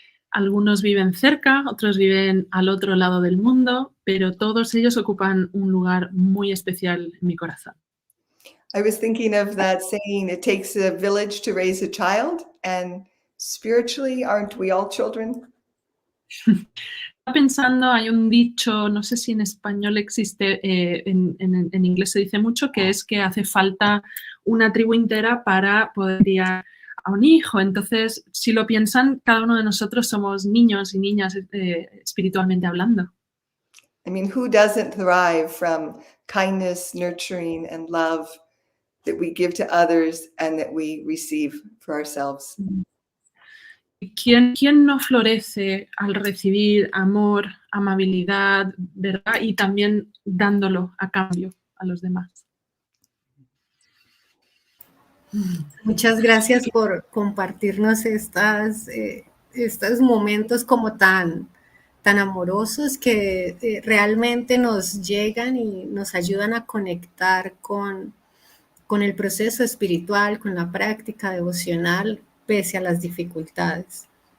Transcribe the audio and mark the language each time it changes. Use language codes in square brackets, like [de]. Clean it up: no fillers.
[es] Algunos viven cerca, otros viven al otro lado del mundo, pero todos ellos ocupan un lugar muy especial en mi corazón. [en] I was thinking of that saying, it takes a village to raise a child, and spiritually, aren't we all children? [es] Estaba pensando, hay un dicho, no sé si en español existe, en inglés se dice mucho, que es que hace falta una tribu entera para poder criar a un hijo. Entonces, si lo piensan, cada uno de nosotros somos niños y niñas espiritualmente hablando. [en] I mean, who doesn't thrive from kindness, nurturing, and love that we give to others and that we receive for ourselves? [es] ¿Quién no florece al recibir amor, amabilidad, verdad? Y también dándolo a cambio a los demás. Muchas gracias por compartirnos estos momentos como tan amorosos que realmente nos llegan y nos ayudan a conectar con el proceso espiritual, con la práctica devocional, pese a las dificultades.